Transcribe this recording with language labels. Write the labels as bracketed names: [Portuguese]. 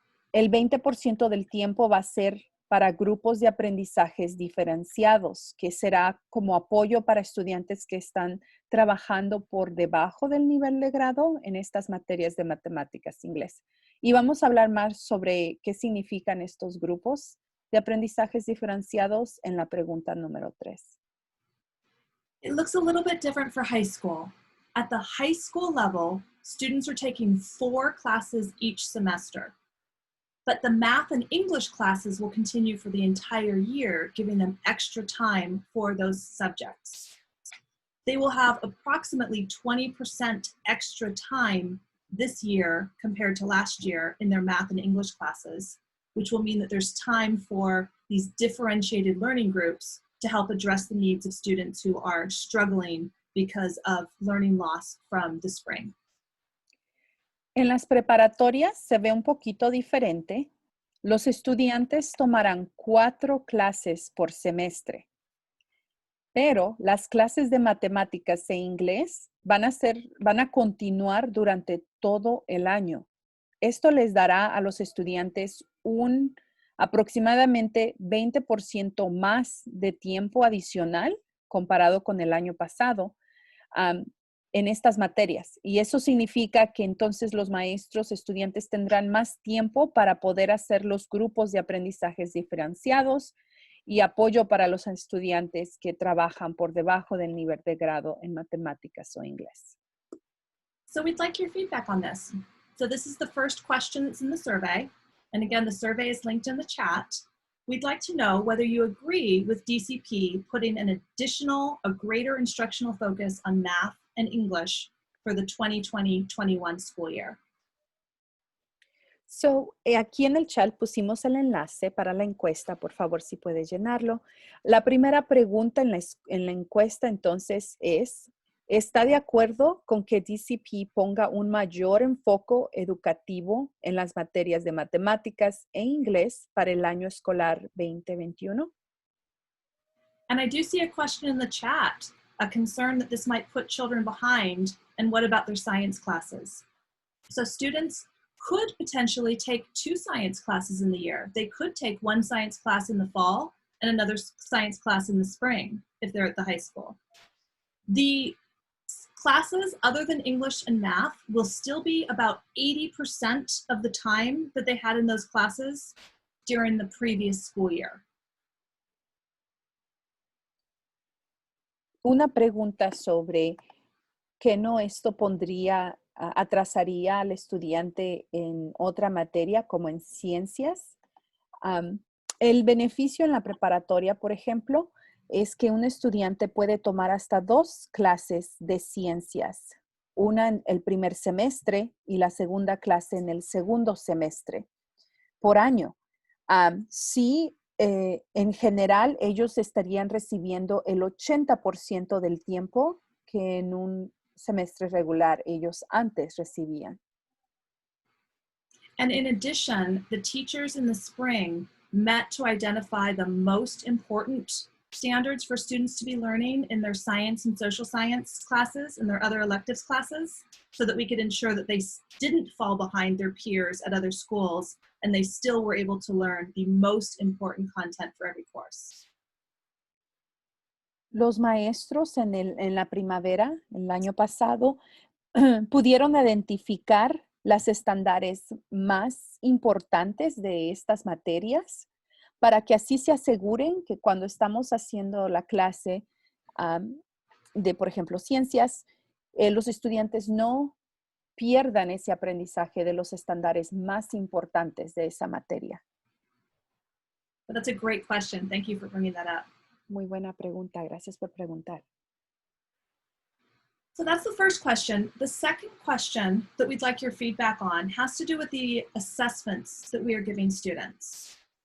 [Spanish] El 20% del tiempo va a ser para grupos de aprendizajes diferenciados, que será como apoyo para estudiantes que están trabajando por debajo del nivel de grado en estas materias de matemáticas e inglés. Y vamos a hablar más sobre qué significan estos grupos de aprendizajes diferenciados en la pregunta número 3. [English] It looks a little bit different for high school. At the high school level, students are taking 4 classes each semester. But the math and English classes will continue for the entire year, giving them extra time for those subjects. They will have approximately 20% extra time this year compared to last year in their math and English classes, which will mean that there's time for these differentiated learning groups to help address the needs of students who are struggling because of learning loss from the spring. [Spanish] En las preparatorias se ve un poquito diferente. Los estudiantes tomarán 4 clases por semestre, pero las clases de matemáticas e inglés van a continuar durante todo el año. Esto les dará a los estudiantes un aproximadamente 20% más de tiempo adicional comparado con el año pasado. en estas materias. Y eso significa que entonces los maestros, estudiantes tendrán más tiempo para poder hacer los grupos de aprendizajes diferenciados y apoyo para los estudiantes que trabajan por debajo del nivel de grado en matemáticas o inglés. [English] So we'd like your feedback on this. So this is the first question that's in the survey. And again, the survey is linked in the chat. We'd like to know whether you agree with DCP putting a greater instructional focus on math and English for the 2020-21 school year. [Spanish] So, aquí en el chat pusimos el enlace para la encuesta, por favor, si puede llenarlo. La primera pregunta en la encuesta entonces es, ¿está de acuerdo con que DCP ponga un mayor enfoque educativo en las materias de matemáticas e inglés para el año escolar 2021? [English] And I do see a question in the chat, a concern that this might put children behind, and what about their science classes? So students could potentially take 2 science classes in the year. They could take one science class in the fall and another science class in the spring if they're at the high school. The classes other than English and math will still be about 80% of the time that they had in those classes during the previous school year. [Spanish] Una pregunta sobre que no esto atrasaría al estudiante en otra materia como en ciencias. El beneficio en la preparatoria, por ejemplo, es que un estudiante puede tomar hasta 2 clases de ciencias, una en el primer semestre y la segunda clase en el segundo semestre por año. Sí, en general, ellos estarían recibiendo el 80% del tiempo que en un semestre regular ellos antes recibían. [English] And in addition, the teachers in the spring met to identify the most important standards for students to be learning in their science and social science classes and their other electives classes, so that we could ensure that they didn't fall behind their peers at other schools and they still were able to learn the most important content for every course. [Spanish] Los maestros en la primavera, el año pasado, pudieron identificar las estándares más importantes de estas materias para que así se aseguren que cuando estamos haciendo la clase de, por ejemplo, ciencias, los estudiantes no pierdan ese aprendizaje de los estándares más importantes de esa materia. [English] But that's a great question. Thank you for bringing that up. [Spanish] Muy buena pregunta. Gracias por preguntar. [English] So that's the first question. The second question that we'd like your feedback on has to do with the assessments that we are giving students.